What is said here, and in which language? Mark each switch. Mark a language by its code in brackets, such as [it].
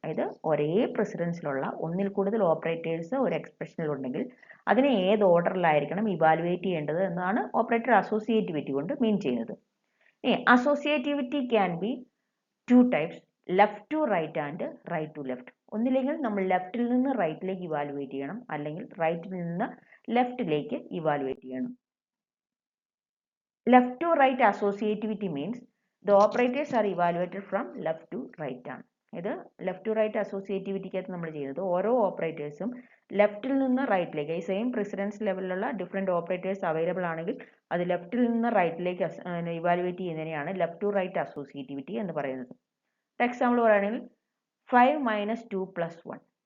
[ml] അതായത് ഒരേ പ്രസിഡൻസിലുള്ള ഒന്നിൽ കൂടുതൽ ഓപ്പറേറ്റേഴ്സ് ഒരു എക്സ്പ്രഷനിൽ ഉണ്ടെങ്കിൽ അതിനെ ഏത് ഓർഡറിലായിരിക്കണം ഇവാലുവേറ്റ് ചെയ്യേണ്ടത് എന്നാണ് ഓപ്പറേറ്റർ അസോസിയേറ്റിവിറ്റി കൊണ്ട് മീൻ ചെയ്യുന്നത്. [en] Associativity can be two types, left to right and right to left. [ml] ഒന്നില്ലെങ്കിൽ നമ്മൾ ലെഫ്റ്റിൽ നിന്ന് റൈറ്റിലേക്ക് ഇവാലുവേറ്റ് ചെയ്യണം, അല്ലെങ്കിൽ റൈറ്റിൽ നിന്ന് ലെഫ്റ്റിലേക്ക് ഇവാലുവേറ്റ് ചെയ്യണം. [en] Left to right associativity means the operators are evaluated from left to right [ml] ആണ്. ഇത് ലെഫ്റ്റ് ടു റൈറ്റ് അസോസിയേറ്റിവിറ്റിക്കകത്ത് നമ്മൾ ചെയ്യുന്നത് ഓരോ ഓപ്പറേറ്റേഴ്സും ലെഫ്റ്റിൽ നിന്ന് റൈറ്റിലേക്ക്, ഈ സെയിം പ്രസിഡൻസ് ലെവലിലുള്ള ഡിഫറെൻറ്റ് ഓപ്പറേറ്റേഴ്സ് അവൈലബിൾ ആണെങ്കിൽ അത് ലെഫ്റ്റിൽ നിന്ന് റൈറ്റിലേക്ക് evaluate ചെയ്യുന്നതിനെയാണ് left to right associativity എന്ന് പറയുന്നത്. എക്സാമ്പിൾ പറയുകയാണെങ്കിൽ 5 - 2 + 1.